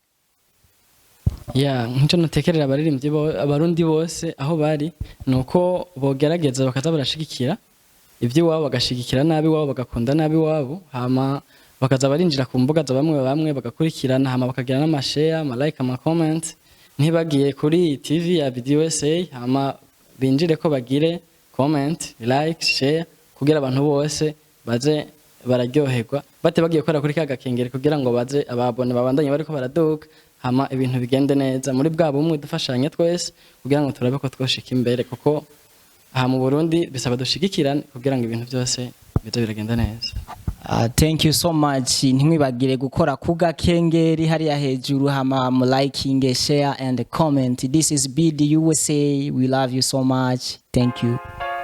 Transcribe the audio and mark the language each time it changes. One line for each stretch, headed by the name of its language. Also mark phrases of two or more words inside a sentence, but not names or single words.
Rundi: ya nk'icyo natekerera abarundi bose aho bari nuko bogerageza bakaza barashigikira ibyo wabo bagashigikira nabi wabo bagakunda nabi wabo hama bakaza barinjira ku mbuga za bamwe bagakurikirana hama bakagira n'amashare ama like ama comment ntibagiye kuri TV ya Video USA hama binjire ko bagire
English: comment like share
Rundi: kugira abantu bose baze bararyoherwa bate bagiye gukora kuri kagakengere kugira ngo baze ababone babandanye bariko baraduka hama ibintu bigende neza muri bwabo umwe dufashanye twese kugira ngo turabe ko twoshika imbere kuko aha mu Burundi bisaba dushigikirane kugira ngo ibintu byose bizo biragenda neza
English: thank you so much
Rundi: ntimwibagire gukora ku gakengeri hariya hejuru hama mu
English: liking share and comment this is BD USA we love you so much thank you